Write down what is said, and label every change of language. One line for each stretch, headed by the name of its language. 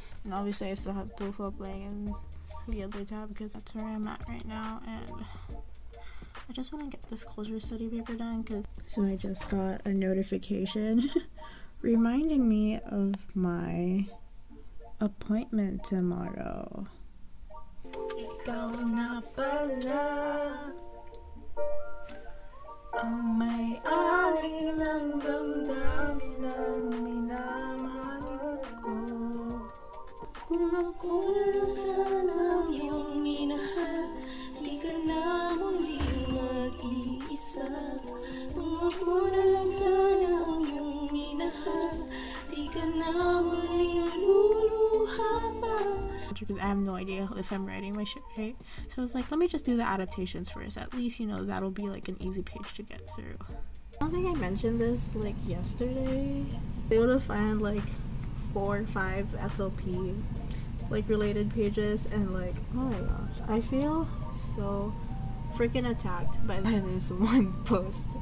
English: And obviously I still have TOEFL playing in the other tab because that's where I'm at right now, and I just want to get this culture study paper done. So I just got a notification reminding me of my appointment tomorrow.
Filipino: Ikaw na pala ang may-ari ng damdamin ng minamahal ko. Kung ako na lang sana ang iyong minahal, di ka na muli mag-iisa. Kung ako na lang sana ang iyong minahal, di ka na muli luluha pa.
English: answer because I have no idea if I'm writing my shit right. So I was like, let me just do the adaptations first. At least, you know, that'll be like an easy page to get through. I don't think I mentioned this like yesterday. I was able to find like 4 or 5 SLP like related pages, and like, oh my gosh, I feel so freaking attacked by this one post.